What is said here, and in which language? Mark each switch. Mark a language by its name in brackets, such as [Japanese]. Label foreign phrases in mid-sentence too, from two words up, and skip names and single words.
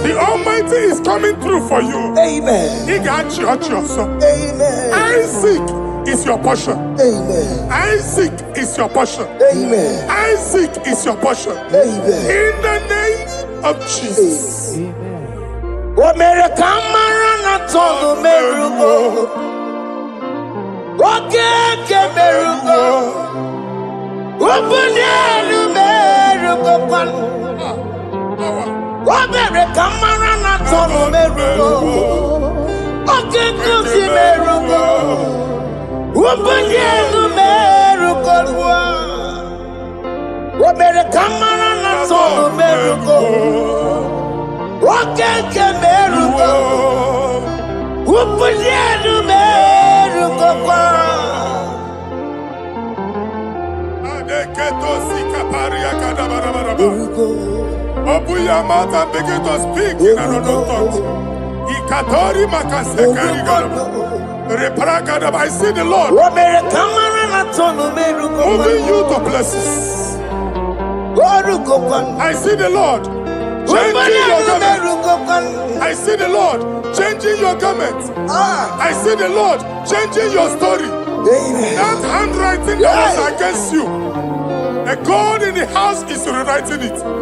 [English] The Almighty is coming through for you. Amen. He got you, so. Amen. Isaac is your portion. Amen. Isaac is your portion. Amen. Isaac is your portion. Amen. In the name of Jesus. America marana tolo merugo. Okeke merugo. Ubunelu merugo pan. America marana tolo merugo. Okeke si merugo. Ubunelu merugo. America marana tolo merugo. Okeke merugo. Ubunelu merugo pan. Open your mouth and begin to speak in another tongue. Ikatori makasekari garaba. Repragadaba. I see the Lord moving you to places. I see the Lord changing your garment. I see the Lord changing your garment. I see the Lord changing your story. That handwriting that was against you, the God in the house is rewriting it.